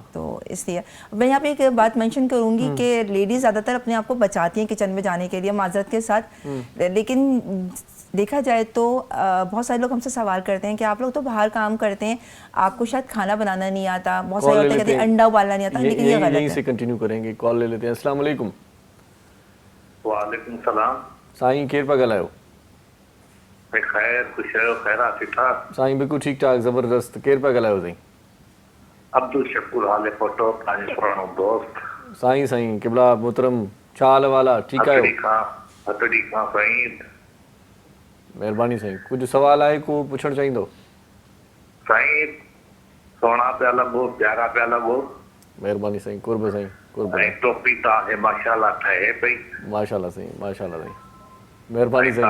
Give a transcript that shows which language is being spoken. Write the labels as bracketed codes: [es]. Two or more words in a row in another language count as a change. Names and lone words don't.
[ur] تو اس لیے میں یہاں پے ایک بات مینشن کروں گی کہ لیڈیز زیادہ تر اپنے آپ کو بچاتی ہیں کچن میں جانے کے لیے معذرت کے ساتھ، لیکن دیکھا جائے تو بہت سارے لوگ ہم سے سوال کرتے ہیں کہ آپ لوگ تو باہر کام کرتے ہیں، آپ کو شاید کھانا بنانا نہیں آتا. بہت سارے عورتیں کہتے ہیں انڈا ابالنا نہیں آتا، لیکن یہ غلط ہے. یہیں سے کنٹینیو کریں گے، کال لے لیتے ہیں. [ar] السلام علیکم. وعلیکم سلام. [sd] साईं केर पिया ॻाल्हायो? खैर खुश रहो, खैरा ठीक ठाक। साईं बिल्कुल ठीक ठाक ज़बरदस्त। केर पिया ॻाल्हायो साईं? अब्दुल शकूर हाले फोटो पंहिंजो पुराणो दोस्त। साईं क़िबला मोहतरम छा हाल वाला, ठीक आहियो? हथड़ी खां साईं। महिरबानी साईं, कुछ सवाल आहे को पुछण चाहींदो? साईं सोना पिया लॻो, प्यारा पिया लॻो। महिरबानी साईं, कुर्ब साईं, कुर्ब। टोपी तव्हांखे माशाल्लाह ठहे पई। माशाल्लाह साईं, माशाल्लाह साईं, महिरबानी साईं।